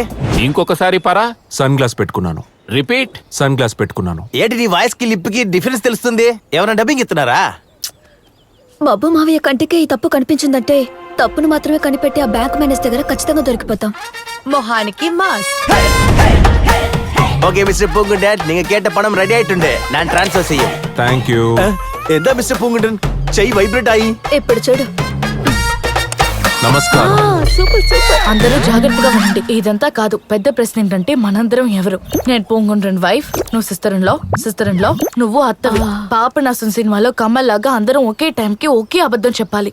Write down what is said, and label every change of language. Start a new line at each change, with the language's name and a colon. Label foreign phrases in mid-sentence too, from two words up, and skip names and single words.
Telugu: ఇంకొకసారి పరా.
English: sun glass
Telugu: పెట్టుకున్నాను. రిపీట్.
English: sun glass
Telugu: పెట్టుకున్నాను. ఏంటి నీ వాయిస్ కి లిప్ కి డిఫరెన్స్ తెలుస్తుంది? ఏమైనా డబ్బింగ్ ఇస్తున్నారా? బాబు మావయ్య కంటికే ఈ తప్పు కనిపించిందంటే తప్పును మాత్రమే కనిపెట్టి ఆ
English: bank manager
Telugu: దగ్గర ఖచ్చితంగా దొరికిపోతాం. మొహానికి మాస్.
Tamil: ஓகே மிஸ்டர் பூங்குண்டன், நீங்க கேட்ட பணம் ரெடி ஆயிட்டுண்டு.
Malayalam: ഞാൻ ട്രാൻസ്ഫർ ചെയ്യും.
English: thank you.
Malayalam: എന്താ മിസ്റ്റർ പൂங்குണ്ടൻ,
Telugu: చెయ్యి వైబ్రేట్ అయ్యి. ఇప్పుడు చూడు. నమస్కారం.
English: super super.
Telugu: అందరూ జాగ్రత్తగా ఉండండి. ఇదంతా కాదు, పెద్ద ప్రశ్న ఏంటంటే మనందరం ఎవరు? నేను పూంగుండ్రన్ వైఫ్, నువ్వు
English: sister in law,
Telugu: నువ్వు అత్తవి. పాపనాశం సినిమాలో కమల్ లాగా అందరం ఒకే టైం కి ఒకే అబద్ధం చెప్పాలి.